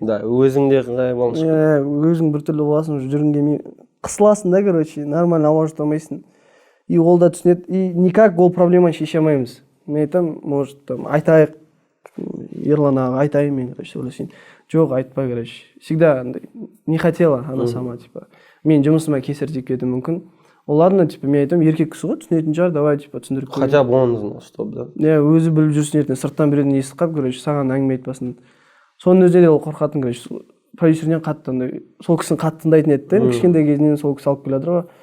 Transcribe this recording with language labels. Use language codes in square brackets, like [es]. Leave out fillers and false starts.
[kk] Да, өзіңде қандай болмашы. Өзің біртүрлі боласың, жүргің келмей қысыласың да, короче, нормально ауа жұтамайсың. И ол да түсінеді, и никак ол проблеманы шеше алмаймыз. Мен айтамын, может, там айтайық, Ерлан аға айтайын мен, короче, ойласың. Жоқ, айтпа, короче. [ru] Всегда [kk] андай [ru] не хотела она сама, типа. [kk] Мен жұмысыма кесір тиіп кетуі мүмкін. Оларына, типа, мен айтамын, еркек кісі ғой, түсінетін шығар, давай, типа, түсіндіріп қой. [ru] Хотя бы он знал, чтобы, да? [kk] Өзі біліп жүрсін ертең, сырттан біреуден естіп қалып, короче, саған әңгіме айтпасын. Соның өзінде де ол қорқатын, короче. продюсерден қатты андай сол кісіні қатты тыңдайтын еді да, кішкентай кезінен сол кісі алып келе жатыр ғой.